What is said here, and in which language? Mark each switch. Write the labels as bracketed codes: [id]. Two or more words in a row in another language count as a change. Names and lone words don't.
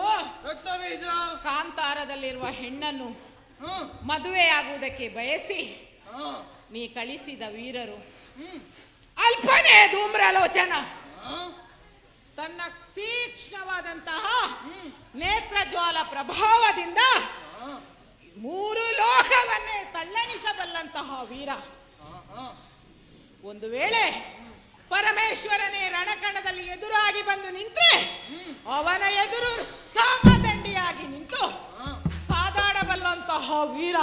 [kn] ರಕ್ತಬೀಜ ಕಾಂತಾರದಲ್ಲಿರುವ ಹೆಣ್ಣನ್ನು ಹ್ಮ್ ಮದುವೆಯಾಗುವುದಕ್ಕೆ ಬಯಸಿ ಹಾ ನೀ ಕಳಿಸಿದ ವೀರರು ಹ್ಮ್ ಅಲ್ಪನೇ ಧೂಮ್ರಲೋಚನ ಹಾ ತನ್ನ ತೀಕ್ಷ್ಣವಾದಂತಹ ನೇತ್ರಜ್ವಾಲ ಪ್ರಭಾವದಿಂದ ಹಾ ಮೂರು ಲೋಕವನ್ನೇ ತಲ್ಲಣಿಸಬಲ್ಲಂತಹ ವೀರ ಹಾ ಒಂದು ವೇಳೆ ಪರಮೇಶ್ವರನೇ ರಣಕಣದಲ್ಲಿ ಎದುರಾಗಿ ಬಂದು ನಿಂತ್ರೆ ಅವನ ಎದುರು ಸಮದಂಡಿಯಾಗಿ ನಿಂತು ಕಾದಾಡಬಲ್ಲಂತಹ ವೀರ.